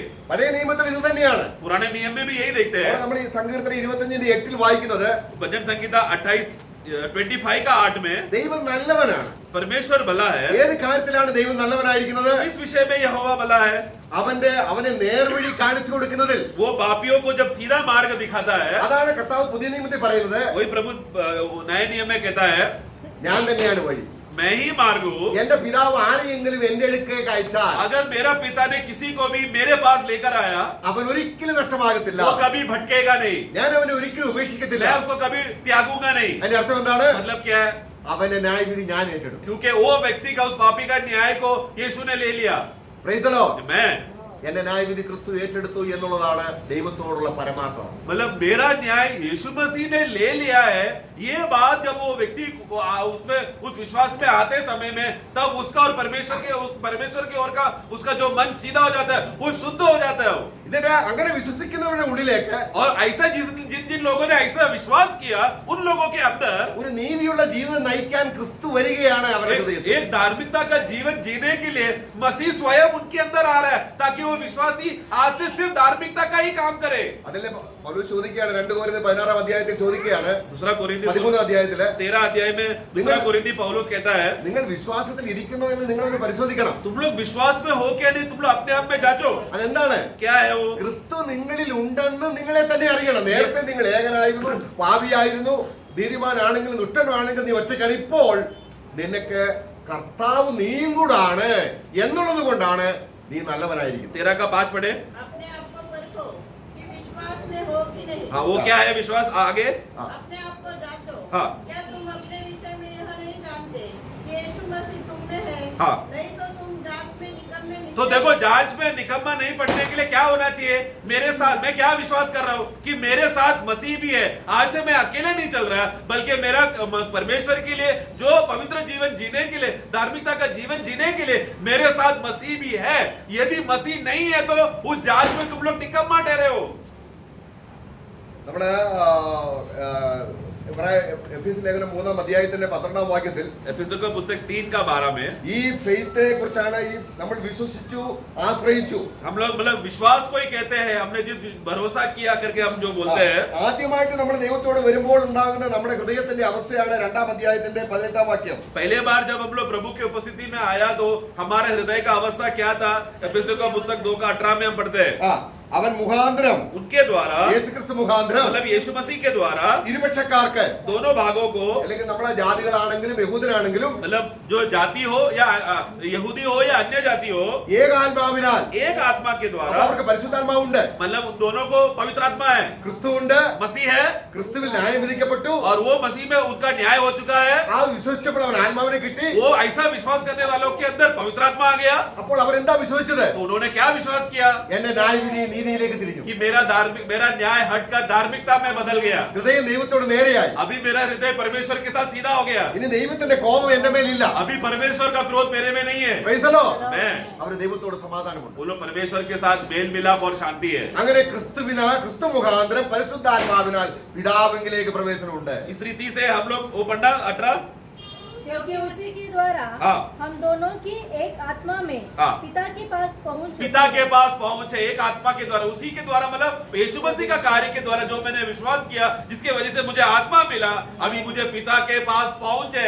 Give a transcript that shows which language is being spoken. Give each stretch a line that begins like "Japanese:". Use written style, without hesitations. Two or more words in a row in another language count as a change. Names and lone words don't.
Malayalam: പഴയ നിയമത്തിൽ ഇത് തന്നെയാണ്.
Hindi: पुराने नियम में भी यही देखते
Malayalam: അവിടെ
Hindi: हैं।
Malayalam: നമ്മൾ ഈ സങ്കീർത്തനം 25-ന്റെ 8 വായിക്കുന്നത്
Hindi: भजन संहिता 28 25 का 8 में
Malayalam: ദൈവം നല്ലവനാണ്.
Hindi: परमेश्वर भला है।
Malayalam: ഏത് കാര്യത്തിലാണ് ദൈവം നല്ലവനായിരിക്കുന്നത്?
Hindi: इस विषय में यहोवा भला है।
Malayalam: അവനെ നേർവഴി കാണിച്ചു കൊടുക്കുന്നതിൽ,
Hindi: वो पापियों को जब सीधा मार्ग दिखाता है,
Malayalam: അതാണ് കർത്താവ് പുതിയ നിയമത്തിൽ പറയുന്നത്.
Hindi: वही प्रभु नए नियम में कहता है,
Malayalam: ഞാൻ തന്നെയാണ് വഴി,
Hindi: मैं ही मार्ग हूँ।
Malayalam: എന്റെ പിതാവ് ആരെയെങ്കിലും എന്റെ അടുക്കേക്ക് അയച്ചാൽ
Hindi: अगर मेरा पिता ने किसी को भी मेरे पास लेकर आया,
Malayalam: അവൻ ഒരിക്കലും നഷ്ടമാകത്തില്ല.
Hindi: वो कभी भटकेगा नहीं,
Malayalam: ഞാൻ അവനെ ഒരിക്കലും ഉപേക്ഷിക്കത്തില്ല.
Hindi: मैं उसको कभी त्यागूंगा नहीं।
Malayalam: അതിന്റെ അർത്ഥം എന്താണ്?
Hindi: मतलब क्या है?
Malayalam: അവന്റെ ന്യായവിധി ഞാൻ ഏറ്റെടുക്കും.
Hindi: क्योंकि वो व्यक्ति का, उस पापी का न्याय को यीशु ने ले लिया।
English: Praise the Lord.
Hindi: मैं
Malayalam: എന്റെ ന്യായവിധി ക്രിസ്തു ഏറ്റെടുത്തു എന്നുള്ളതാണ് ദൈവത്തോടുള്ള പരമാർത്ഥം.
Hindi: मतलब मेरा न्याय यीशु मसीह ने ले लिया है। ये बात जब वो व्यक्ति उसमें उस विश्वास में आते समय में, तब उसका और परमेश्वर की ओर का उसका जो मन सीधा हो जाता है, वो शुद्ध हो जाता है।
Malayalam: ഇതിന്റെ അങ്ങനെ വിശ്വസിക്കുന്നവരുടെ ഉള്ളിലേക്ക്
Hindi: और ऐसा जिन लोगों ने ऐसा विश्वास किया, उन लोगों के अंदर
Malayalam: ഒരു നീതിയുള്ള ജീവിതം നയിക്കാൻ ക്രിസ്തു വരികയാണ് അവരുടെ ഹൃദയത്തിൽ.
Hindi: एक धार्मिकता का जीवन जीने के लिए मसीह स्वयं उनके अंदर आ रहा है, ताकि वो विश्वासी आज से सिर्फ धार्मिकता का ही काम करे।
Malayalam: അതല്ലേ പൗലോസ് ചോദിക്കുകയാണ്, 2 കൊരിന്ത്യർ 16 അധ്യായത്തിൽ ചോദിക്കുകയാണ്,
Hindi: दूसरा कोरिन्थी
Malayalam: 13 അധ്യായത്തില്,
Hindi: 13 अध्याय में दूसरा कोरिन्थी पौलुस कहता है,
Malayalam: നിങ്ങൾ വിശ്വാസത്തിൽ ഇരിക്കുന്നു എന്ന് നിങ്ങളൊന്ന് പരിശോധിക്കണം.
Hindi: तुम लोग विश्वास में हो क्या नहीं, तुम लोग अपने आप में जांचो।
Malayalam: അതെന്താണ്?
Hindi: क्या है वो?
Malayalam: ക്രിസ്തു നിങ്ങളിൽ ഉണ്ടെന്ന് നിങ്ങളെ തന്നെ അറിയണം. നേരത്തെ നിങ്ങൾ ഏകനായിരുന്നു, പാപിയായിരുന്നു, നീതിമാനാണെങ്കിലും ദുഷ്ടനാണെങ്കിലും നീ ഒറ്റയ്ക്കാണ്. ഇപ്പോൾ നിനക്ക് കർത്താവ് നീയും കൂടാണ് എന്നുള്ളത് കൊണ്ടാണ് നീ നല്ലവനായിരിക്കുന്നത്.
Hindi: 13 का 5 पढ़े। अपने आप को परखो कि विश्वास में हो कि नहीं। हाँ, वो क्या है विश्वास? आगे अपने आप को जांचो। हाँ। क्या तुम अपने विषय में यह नहीं जानते कि यीशु मसीह तुम में है? हाँ। नहीं तो तुम जांच में निकलने तो देखो, जांच में निकम्मा नहीं पड़ने के लिए क्या होना चाहिए? मेरे साथ मैं क्या विश्वास कर रहा हूँ कि मेरे साथ मसीह भी है। आज से मैं अकेले नहीं चल रहा, बल्कि मेरा परमेश्वर के लिए जो पवित्र जीवन जीने के लिए, धार्मिकता का जीवन जीने के लिए मेरे साथ मसीह भी है। यदि मसीह नहीं है तो उस जांच में तुम लोग निकम्मा ठहरे हो।
Malayalam: നമ്മുടെ എഫീസ് ലേഖനം 3 അധ്യായത്തിന്റെ 12 വാക്യത്തിൽ
Hindi: एफेसुस का पुस्तक 3 का 12 में
Malayalam: ഈ ഫെയ്ത്തെ കുറിച്ചാണ് ഈ നമ്മൾ വിശ്വസിച്ചു, ആശ്രയിച്ചു.
Hindi: हम लोग मतलब विश्वास को ही कहते हैं, हमने जिस भरोसा किया करके हम जो बोलते हैं।
Malayalam: ആദ്യമായിട്ട് നമ്മൾ ദൈവത്തോട് വരുമ്പോൾ ഉണ്ടാകുന്ന നമ്മുടെ ഹൃദയത്തിന്റെ അവസ്ഥയാണ് 2 അധ്യായത്തിന്റെ 18 വാക്യം.
Hindi: पहले बार जब हम लोग प्रभु की उपस्थिति में आया तो हमारे हृदय का अवस्था क्या था? एफेसुस का पुस्तक 2 का 18 में हम पढ़ते हैं,
Malayalam: അവൻ മുഖാന്തരം,
Hindi: उनके द्वारा
Malayalam: യേശുക്രിസ്തു മുഖാന്തരം,
Hindi: मतलब यीशु मसीह के द्वारा
Malayalam: ഇരുപക്ഷക്കാർക്ക്,
Hindi: दोनों भागों को,
Malayalam: അല്ലെങ്കിൽ നമ്മളെ ജാതികളാണെങ്കിലും യഹൂദനാണെങ്കിലും
Hindi: मतलब जो जाति हो या यहूदी हो या अन्य जाति हो,
Malayalam: ഏകാത്മാവിനാൽ,
Hindi: एक आत्मा के
Malayalam: അപ്പോൾ
Hindi: द्वारा,
Malayalam: അവർക്ക് പരിശുദ്ധാത്മാവുണ്ട്,
Hindi: मतलब उन दोनों को पवित्र आत्मा है,
Malayalam: ക്രിസ്തുവുണ്ട്,
Hindi: मसीह है,
Malayalam: ക്രിസ്തുവിൽ ന്യായം വിധിക്കപ്പെട്ടു.
Hindi: और वो मसीह में उनका न्याय हो चुका है।
Malayalam: ആ വിശ്വസിച്ചപ്പോൾ അവൻ ആത്മാവിനെ കിട്ടി.
Hindi: वो ऐसा विश्वास करने वालों के अंदर पवित्र आत्मा आ गया।
Malayalam: അപ്പോൾ അവരെന്താ വിശ്വസിച്ചത്?
Hindi: तो उन्होंने क्या विश्वास किया?
Malayalam: എന്റെ ന്യായവിധി നീതിയിലേക്ക് തിരിഞ്ഞു.
Hindi: कि मेरा न्याय हटकर धार्मिकता में बदल गया।
Malayalam: ഹൃദയം ദൈവത്തോട് നേരെയായി.
Hindi: अभी मेरा हृदय परमेश्वर के साथ सीधा हो गया।
Malayalam: ഇനി ദൈവത്തിന്റെ കോപം എന്റെ മേലില്ല.
Hindi: अभी परमेश्वर का क्रोध मेरे में नहीं है।
English: Praise the Lord.
Hindi: मैं
Malayalam: അവര് ദൈവത്തോട് സമാധാനമുണ്ട്.
Hindi: बोलो, परमेश्वर के साथ मेल मिलाप और शांति है।
Malayalam: അങ്ങനെ ക്രിസ്തു മുഖാന്തരം പരിശുദ്ധാത്മാവിനാൽ പിതാവിലേക്ക് പ്രവേശനമുണ്ട്.
Hindi: इस रीति से हम लोग वो पढ़ना 18, क्योंकि उसी के द्वारा हाँ। हम दोनों की एक आत्मा में हाँ। पिता के पास पहुंच पिता के पास पहुंच है, एक आत्मा के द्वारा, उसी के द्वारा, मतलब यीशु मसीह का कार्य के द्वारा जो मैंने विश्वास किया, जिसके वजह से मुझे आत्मा मिला, अभी मुझे पिता के पास पहुंच है।